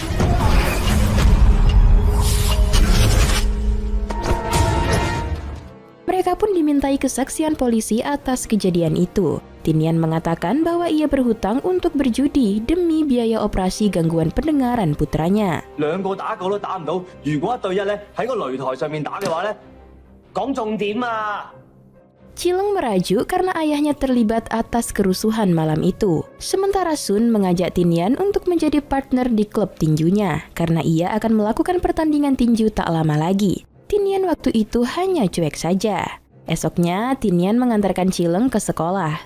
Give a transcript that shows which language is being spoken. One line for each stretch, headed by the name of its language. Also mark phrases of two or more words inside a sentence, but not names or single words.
Indonesian: Mereka pun dimintai kesaksian polisi atas kejadian itu. Tinian mengatakan bahwa ia berhutang untuk berjudi demi biaya operasi gangguan pendengaran putranya.
Cantonese: 兩個打狗都打唔到，如果1對1咧喺個擂台上面打嘅話咧，講重點啊！
Indonesian: Chileng merajuk karena ayahnya terlibat atas kerusuhan malam itu. Sementara Sun mengajak Tinian untuk menjadi partner di klub tinjunya karena ia akan melakukan pertandingan tinju tak lama lagi. Tinian waktu itu hanya cuek saja. Esoknya, Tinian mengantarkan Chileng ke sekolah.